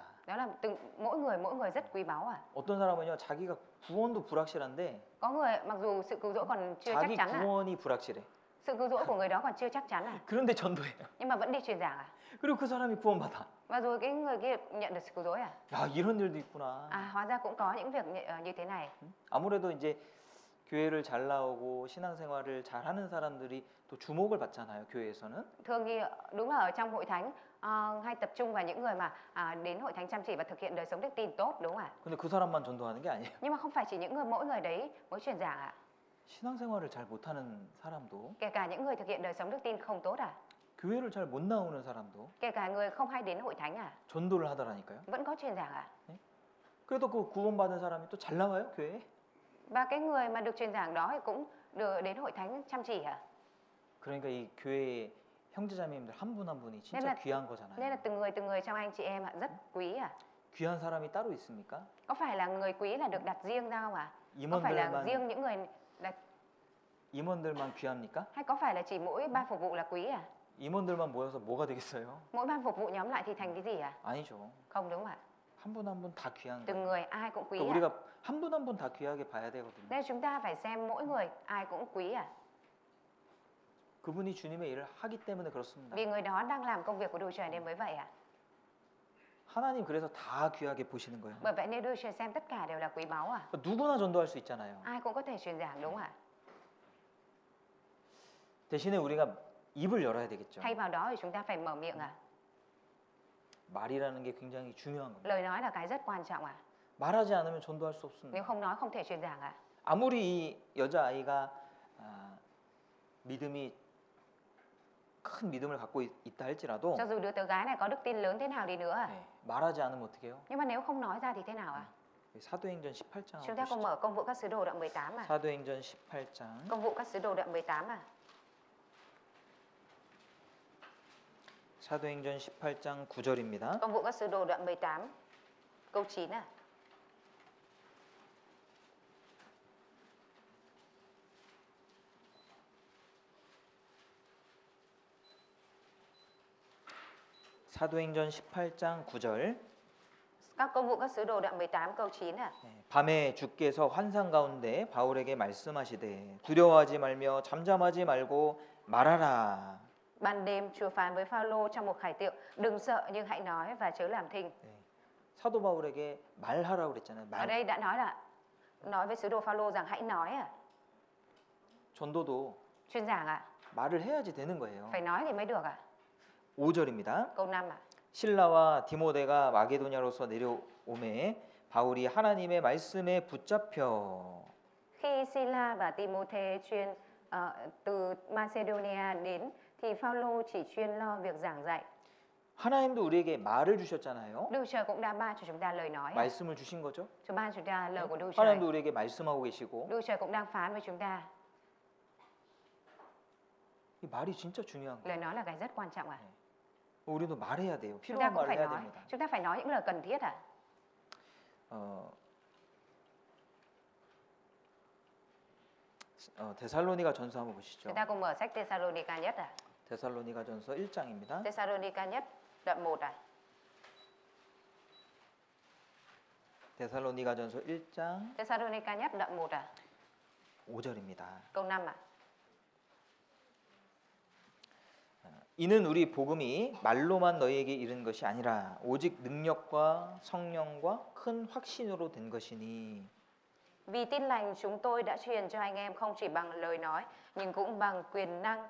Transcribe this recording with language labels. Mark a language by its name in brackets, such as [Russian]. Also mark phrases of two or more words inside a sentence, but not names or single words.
[Vietnamese] Đó là mỗi người rất quý báu ạ. [Korean] 어떤 사람은요, 자기가 구원도 불확실한데 [Vietnamese] Có người mặc dù sự cứu rỗi còn chưa chắc [Korean] 자기 [Vietnamese] chắn ạ, [Korean] 구원이 불확실해. [Vietnamese] sự cứu rỗi của người đó còn chưa chắc chắn ạ, [Korean] 그런데 전도해요. [Vietnamese] nhưng mà vẫn đi truyền giảng ạ. [Korean] 그리고 그 사람이 구원받아. [Vietnamese] Và rồi cái người kia nhận được sự cứu rỗi à? [Korean] 야, 이런 일도 있구나. [Vietnamese] Hóa ra cũng có những việc như thế này. [Korean] 아무래도 이제 교회를 잘 나오고 신앙생활을 잘 하는 사람들이 또 주목을 받잖아요, 교회에서는. [Vietnamese] Thường thì đúng là ở trong hội thánh hay tập trung vào những người mà đến hội thánh chăm chỉ và thực hiện đời sống đức tin tốt, đúng không ạ? [Korean] 근데 그 사람만 전도하는 게 아니에요. [Vietnamese] Nhưng mà không phải chỉ mỗi người đấy mới truyền giảng ạ. [Korean] 신앙생활을 잘 못하는 사람도, [Vietnamese] Kể cả những người thực hiện đời sống đức tin không tốt à? [Korean] 교회를 잘 못 나오는 사람도 [Vietnamese] Kể cả người không hay đến hội thánh à? [Korean] 전도를 하더라니까요. [Vietnamese] Vẫn có truyền giảng à? [Korean] 그래도 그 구원받은 사람이 또 잘 나와요, 교회에. [Vietnamese] Và cái người mà được truyền giảng đó thì cũng được đến hội thánh chăm chỉ à? [Korean] 그러니까 이 교회 형제자매님들 한 분 한 분이 진짜 [Vietnamese] nên là- [Korean] 귀한 [Vietnamese] Nên [Korean] 거잖아요. [Vietnamese] là từng người trong anh chị em ạ, rất quý à? [Korean] 귀한 사람이 따로 있습니까? [Vietnamese] Có phải là người quý là được đặt riêng ra không ạ? Có phải là [Korean] 임원들만 [Vietnamese] riêng những người đặt, [Korean] 임원들만 귀합니까? [Vietnamese] hay có phải là chỉ mỗi ban phục vụ là quý à? [Korean] 임원들만 모여서 뭐가 되겠어요? [Vietnamese] Mỗi ban phục vụ nhóm lại thì thành cái gì à? [Korean] 아니죠. [Vietnamese] Không, đúng không ạ? [Korean] 한 분 한 분 다 귀한 [Vietnamese] Từng [Korean] 거예요. [Vietnamese] người ai cũng quý [Korean] 그러니까 [Vietnamese] à? [Korean] 우리가 한 분 한 분 다 귀하게 봐야 되거든요. [Vietnamese] Nên chúng ta phải xem mỗi người ai cũng quý à? [Korean] 그분이 주님의 일을 하기 때문에 그렇습니다. [Vietnamese] Vì người đó đang làm công việc của Đức Trời nên mới vậy à? [Korean] 하나님 그래서 다 귀하게 보시는 거예요. [Vietnamese] Bởi vậy nên Đức Trời xem tất cả đều là quý báu à? [Korean] 누구나 전도할 수 있잖아요. [Vietnamese] Ai cũng có thể truyền giảng, đúng không ạ? [Korean] 대신에 우리가 입을 열어야 되겠죠. [Vietnamese] Thay vào đó thì chúng ta phải mở miệng à? [Korean] 말이라는 게 굉장히 중요한 겁니다. [Vietnamese] Lời nói là cái rất quan trọng à? [Korean] 말하지 않으면 전도할 수 없습니다. [Vietnamese] Nếu không nói không thể truyền giảng à? [Korean] 아무리 이 여자아이가 믿음이 큰 믿음을 갖고 있다 할지라도 [Vietnamese] Cho dù đứa tớ gái này có đức tin lớn thế nào đi nữa à? [Korean] 네, 말하지 않으면 어떻게 해요? [Vietnamese] Nhưng mà nếu không nói ra thì thế nào à? [Korean] 사도행전 18장 [Vietnamese] Chúng ta cùng mở công vụ các sứ đồ đoạn 18 à? [Korean] 사도행전 18장 [Vietnamese] Công vụ các sứ đồ đoạn 18 à? [Korean] 사도행전 18장 9절입니다. [Vietnamese] Công vụ các sứ đồ đoạn 18 câu 9 à? [Korean] 사도행전 18장 9절 [Vietnamese] Các công vụ các sứ đồ đoạn 18 câu 9 à? [Korean] 밤에 주께서 환상 가운데 바울에게 말씀하시되 두려워하지 말며 잠잠하지 말고 말하라. [Vietnamese] Ban đêm Chúa phán với Phaolô trong một khải tượng, đừng sợ nhưng hãy nói và chớ làm thinh. [Korean] 사도 바울에게 말하라고 그랬잖아요. [Vietnamese] Ở đây đã nói với sứ đồ Phaolô rằng hãy nói à? [Korean] 전도도 [Vietnamese] Truyền giảng à? [Korean] 말을 해야지 되는 거예요. [Vietnamese] Phải nói thì mới được à? [Korean] 5절입니다. [Vietnamese] Câu 5 à? [Korean] 실라와 디모데가 마게도냐로서 내려오매 바울이 하나님의 말씀에 붙잡혀 [Vietnamese] Khi Sila và Timôthê từ Macedonia đến thì Phaolô chỉ chuyên lo việc giảng dạy. [Korean] 하나님도 우리에게 말을 주셨잖아요. [Vietnamese] Đức Trời cũng đã ban cho chúng ta lời nói. [Korean] 말씀을 주신 거죠. [Vietnamese] Chúa ban chúng ta lời của Đức Trời. [Korean] 하나님도 우리에게 말씀하고 계시고 [Vietnamese] Đức Trời cũng đang phán với chúng ta. [Korean] 이 말이 진짜 중요한 [Vietnamese] Lời [Korean] 거예요. [Vietnamese] nói là cái rất quan trọng à. [Korean] 우리도 말해야 돼요. [Vietnamese] Chúng ta [Korean] 필요한 [Vietnamese] cũng [Korean] 말을 [Vietnamese] phải [Korean] 해야 [Vietnamese] nói, [Korean] 됩니다. [Vietnamese] chúng ta phải nói những lời cần thiết à. [Korean] 데살로니가 전서 한번 보시죠. [Vietnamese] Chúng ta cùng mở sách Thessalonica nhất à. [Korean] 데살로니가 전서 1장입니다. [Vietnamese] Thessalonica nhất đoạn 1 à. [Korean] 데살로니가 전서 1장 [Vietnamese] Thessalonica nhất đoạn 1 à. [Korean] 5절입니다. [Vietnamese] Câu 5 à. [Korean] 이는 우리 복음이 말로만 너희에게 이른 것이 아니라 오직 능력과 성령과 큰 확신으로 된 것이니. [Vietnamese] Vì tin lành chúng tôi đã truyền cho anh em không chỉ bằng lời nói nhưng cũng bằng quyền năng,